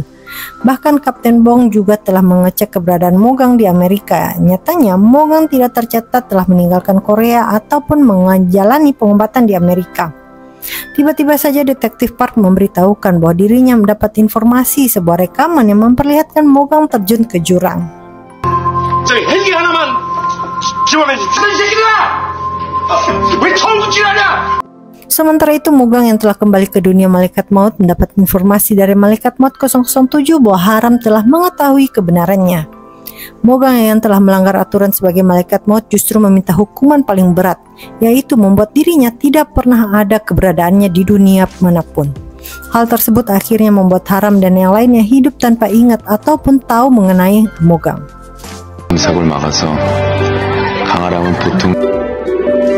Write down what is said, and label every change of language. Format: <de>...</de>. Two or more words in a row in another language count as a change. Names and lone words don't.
<id>Bahkan Kapten Bong juga telah mengecek keberadaan Mogang di Amerika. Nyatanya Mogang tidak tercatat telah meninggalkan Korea ataupun menjalani pengobatan di Amerika. Tiba-tiba saja Detektif Park memberitahukan bahwa dirinya mendapat informasi sebuah rekaman yang memperlihatkan Mogang terjun ke jurang.</id> <ko>저기 헬기 하나만 집어내지. 이 새끼들아! 왜 처음부터 지랄이야?</ko> <id>Sementara itu Mogang yang telah kembali ke dunia Malaikat Maut mendapat informasi dari Malaikat Maut 007 bahwa Haram telah mengetahui kebenarannya. Mogang yang telah melanggar aturan sebagai Malaikat Maut justru meminta hukuman paling berat, yaitu membuat dirinya tidak pernah ada keberadaannya di dunia manapun. Hal tersebut akhirnya membuat Haram dan yang lainnya hidup tanpa ingat ataupun tahu mengenai Mogang.</id> <ko>사고를 막아서 강아람은 보통</ko>